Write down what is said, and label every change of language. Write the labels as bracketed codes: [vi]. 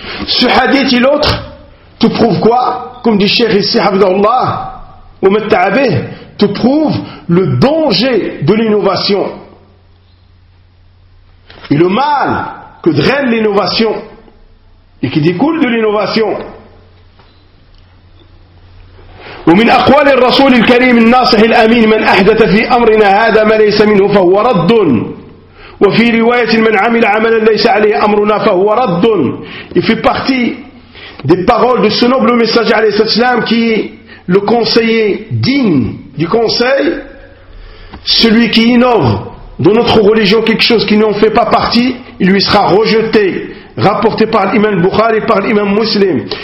[fr] Ce hadith et l'autre, tout prouve quoi? Comme dit Cheikh ici, Abdallah, te prouve le danger de l'innovation et le mal que draine l'innovation et qui découle de l'innovation. [ar] ومن أقوال الرسول الكريم الناصح الأمين من أحدث في أمرنا هذا ما ليس منه فهو رد. وفي رواية من عمل عملا ليس عليه أمرنا فهو رد. [fr] Il fait partie des paroles de ce noble messager [ar] عليه الصلاة والسلام [fr] qui le conseiller digne du conseil, celui qui innove dans notre religion quelque chose qui n'en fait pas partie, il lui sera rejeté, rapporté par l'imam Bukhari et par l'imam Muslim.